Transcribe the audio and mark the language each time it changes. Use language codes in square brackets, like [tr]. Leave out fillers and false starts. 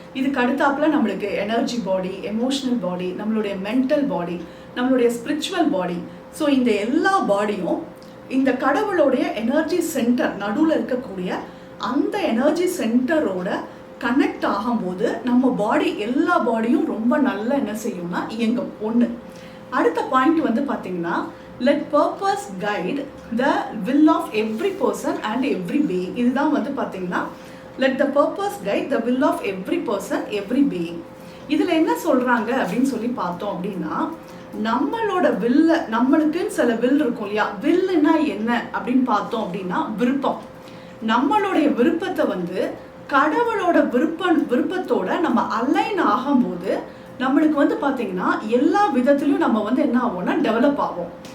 [ta] இதுக்கு அடுத்தாப்புல நம்மளுக்கு எனர்ஜி பாடி, எமோஷனல் பாடி, நம்மளுடைய மென்டல் பாடி, நம்மளுடைய ஸ்பிரிச்சுவல் பாடி. ஸோ இந்த எல்லா பாடியும் இந்த கடவுளுடைய எனர்ஜி சென்டர் நடுவில் இருக்கக்கூடிய அந்த எனர்ஜி சென்டரோட கனெக்ட் ஆகும்போது நம்ம பாடி எல்லா பாடியும் ரொம்ப நல்லா என்ன செய்யும்னா இயங்கும். ஒன்று. அடுத்த பாயிண்ட் வந்து பார்த்தீங்கன்னா [en] let purpose guide the will of every person and every being. [ta] இதுதான் வந்து பார்த்தீங்கன்னா [en] let the purpose guide the will of every person every being. [ta] இதில் என்ன சொல்கிறாங்க அப்படின்னு சொல்லி பார்த்தோம் அப்படின்னா நம்மளோட வில்ல நம்மளுக்குன்னு சில வில் இருக்கும் இல்லையா. வில்லுன்னா என்ன அப்படின்னு பார்த்தோம் அப்படின்னா விருப்பம். நம்மளுடைய விருப்பத்தை வந்து கடவுளோட விருப்பத்தோட நம்ம அலைன் ஆகும்போது நம்மளுக்கு வந்து பார்த்தீங்கன்னா எல்லா விதத்துலையும் நம்ம வந்து என்ன ஆகும்னா டெவலப் ஆகும்.